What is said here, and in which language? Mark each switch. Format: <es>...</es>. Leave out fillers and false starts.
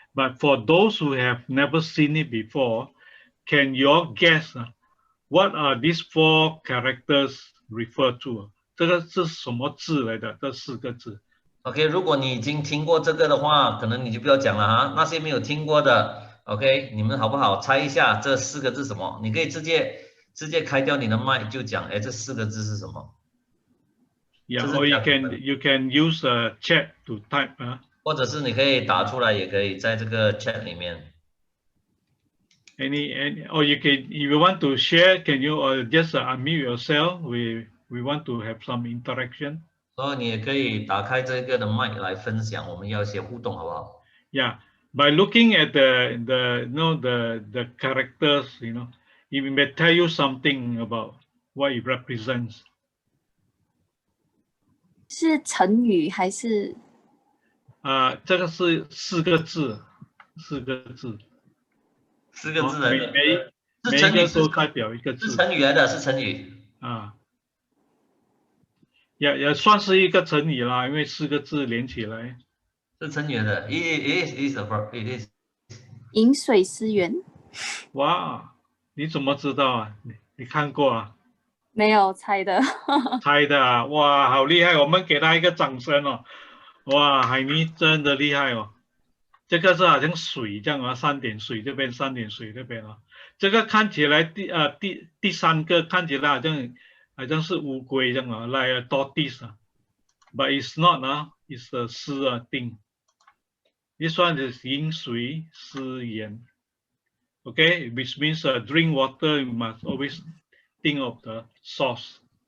<en>But for those who have never seen it before, can you all guess what are these 4 characters refer to?</en> <zh>这个是什么字来的？这4个字。 OK， 如果你已经听过这个的话，可能你就不要讲了哈。那些没有听过的 ，OK， 你们好不好猜一下这4个字什么？你可以直接开掉你的麦就讲，哎，这4个字是什么</zh> <en>？Yeah, or you can use a chat to type</en> <zh>或者是你可以打出来，也可以在这个 chat 里面。</zh> <en>Or you can, if you want to share, can you just unmute yourself? We want to have some interaction.</en> <zh>所以你也可以打开这个的麦来分享，我们要一些互动，好不好</zh> <en>？Yeah, by looking at the characters, it may tell you something about what it represents.</en> <zh>是成语还是？这个是4个字，4个字。 4个字来的，每一个都代表一个字。是成语来的，是成语。也算是一个成语啦，因为4个字连起来。是成语的 ，</zh> <en>it is。</en> <zh>饮水思源。哇，你怎么知道啊？你看过啊？没有，猜的。猜的啊！哇，好厉害！我们给他一个掌声哦！哇，海尼真的厉害哦！这个是好像水这样啊，3点水这边，3点水这边啊。这个看起来第3个看起来好像是乌龟这样啊 ，</zh> <en>like a tortoise</en> <zh>啊 ，</zh> <en>but it's not</en> <zh>啊 ，</zh> <en>it's a</en> <zh>思thing.</zh> <en>This one is</en> <zh>饮水思源</zh> <en>，okay, which means drink water you must always think of the source.</en>